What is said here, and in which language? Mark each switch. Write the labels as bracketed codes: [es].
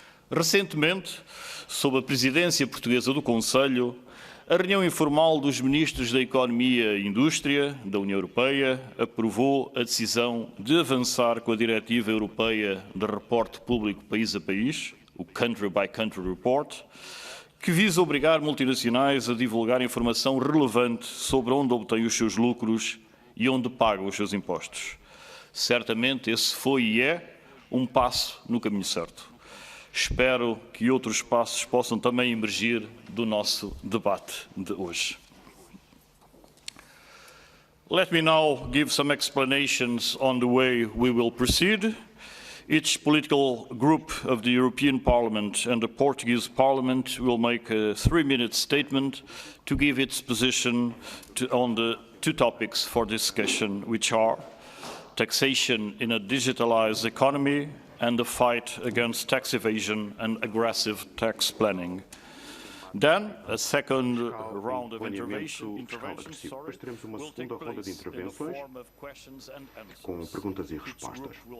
[pt] Recentemente, sob a presidência portuguesa do Conselho, a reunião informal dos ministros da Economia e Indústria da União Europeia aprovou a decisão de avançar com a Diretiva Europeia de Reporte Público País a País, o Country by Country Report, que visa obrigar multinacionais a divulgar informação relevante sobre onde obtêm os seus lucros e onde pagam os seus impostos. Certamente esse foi e é um passo no caminho certo. Espero que outros passos possam também emergir do nosso debate de hoje. [en] Let me now give some explanations on the way we will proceed. Each political group of the European Parliament and the Portuguese Parliament will make a 3-minute statement to give its position on the 2 topics for discussion, which are taxation in a digitalized economy and the fight against tax evasion and aggressive tax planning. Then, a second round of interventions [pt] Depois teremos uma segunda ronda de intervenções com perguntas e respostas.